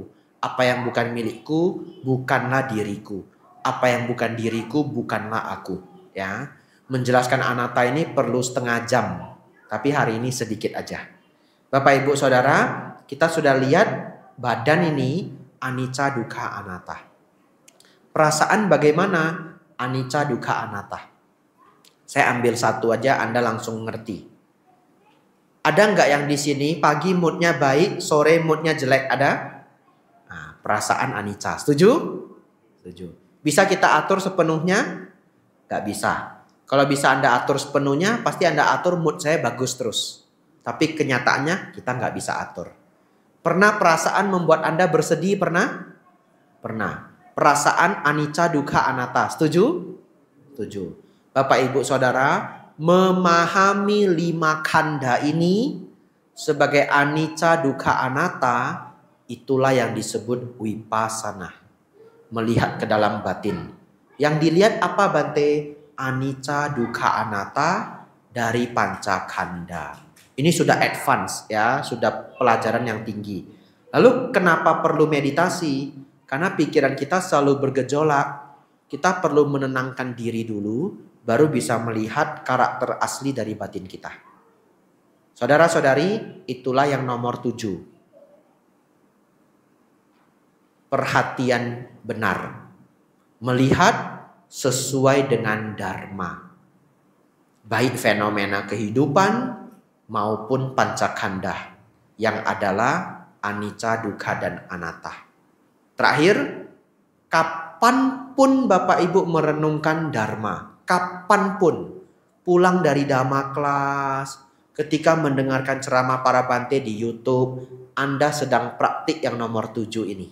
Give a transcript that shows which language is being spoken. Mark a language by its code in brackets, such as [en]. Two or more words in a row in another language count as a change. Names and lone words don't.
[id] Apa yang bukan milikku bukanlah diriku. Apa yang bukan diriku bukanlah aku. Ya, menjelaskan anata ini perlu setengah jam. Tapi hari ini sedikit aja. Bapak Ibu Saudara, kita sudah lihat badan ini [pi] anicca dukkha anatta. [id] Perasaan bagaimana? [pi] Anicca dukkha anatta. [id] Saya ambil satu aja, Anda langsung ngerti. Ada nggak yang di sini pagi moodnya baik, sore moodnya jelek? Ada? Nah, perasaan anicca. Setuju? Setuju. Bisa kita atur sepenuhnya? Nggak bisa. Kalau bisa Anda atur sepenuhnya, pasti Anda atur mood saya bagus terus. Tapi kenyataannya kita nggak bisa atur. Pernah perasaan membuat Anda bersedih? Pernah? Pernah. Perasaan [pi] anicca dukkha anatta. [id] Setuju? Setuju. Bapak Ibu Saudara, memahami 5 khandha ini sebagai [pi] anicca dukkha anatta, [id] itulah yang disebut vipassana. Melihat ke dalam batin. Yang dilihat apa Bante? [pi] Anicca dukkha anatta dari panca khandha. [id] Ini sudah advance ya, sudah pelajaran yang tinggi. Lalu kenapa perlu meditasi? Karena pikiran kita selalu bergejolak. Kita perlu menenangkan diri dulu, baru bisa melihat karakter asli dari batin kita. Saudara-saudari, itulah yang nomor 7. Perhatian benar. Melihat sesuai dengan dharma. Baik fenomena kehidupan maupun [pi] panca khandha [id] yang adalah [pi] anicca, dukkha, [id] dan anatta. Terakhir, kapanpun Bapak Ibu merenungkan dharma, kapanpun pulang dari dhamma kelas, ketika mendengarkan ceramah para Bante di YouTube, Anda sedang praktik yang nomor 7 ini.